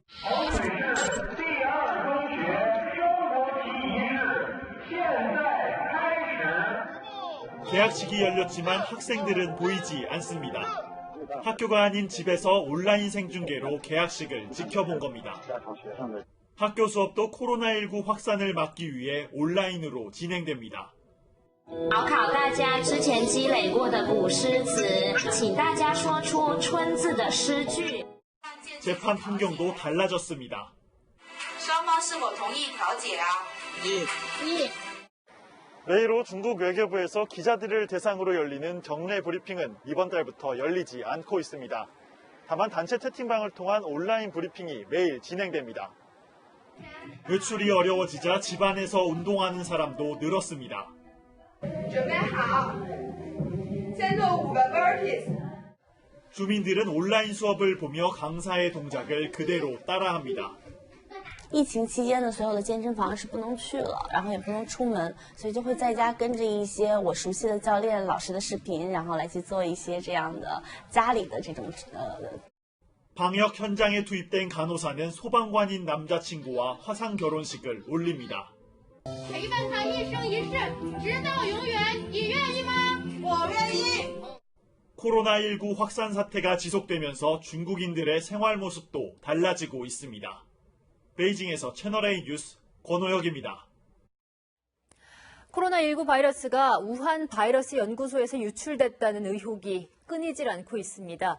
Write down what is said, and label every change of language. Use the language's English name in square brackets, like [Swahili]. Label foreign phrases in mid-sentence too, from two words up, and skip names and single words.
[Korean] 개학식이 열렸지만 학생들은 보이지 않습니다. 학교가 아닌 집에서 온라인 생중계로 개학식을 지켜본 겁니다. 학교 수업도 코로나19 확산을 막기 위해 온라인으로 진행됩니다. [Chinese] 考考大家之前积累过的古诗词，请大家说出春字的诗句。 [Korean] 재판 풍경도 달라졌습니다. [Chinese] 双方是否同意调解啊？ [Korean] 내일 오후 중국 외교부에서 기자들을 대상으로 열리는 정례 브리핑은 이번 달부터 열리지 않고 있습니다. 다만 단체 채팅방을 통한 온라인 브리핑이 매일 진행됩니다. 외출이 어려워지자 집안에서 운동하는 사람도 늘었습니다. 주민들은 온라인 수업을 보며 강사의 동작을 그대로 따라합니다. [Chinese] 疫情期间呢，所有的健身房是不能去了，然后也不能出门，所以就会在家跟着一些我熟悉的教练老师的视频，然后来去做一些这样的家里的这种 [Korean] 방역 현장에 투입된 간호사는 소방관인 남자친구와 화상 결혼식을 올립니다. [Chinese] 陪伴他一生一世，直到永远，你愿意吗？我愿意。 [Korean] 코로나19 확산 사태가 지속되면서 중국인들의 생활 모습도 달라지고 있습니다. 베이징에서 채널A 뉴스 권호혁입니다. 코로나19 바이러스가 우한 바이러스 연구소에서 유출됐다는 의혹이 끊이질 않고 있습니다.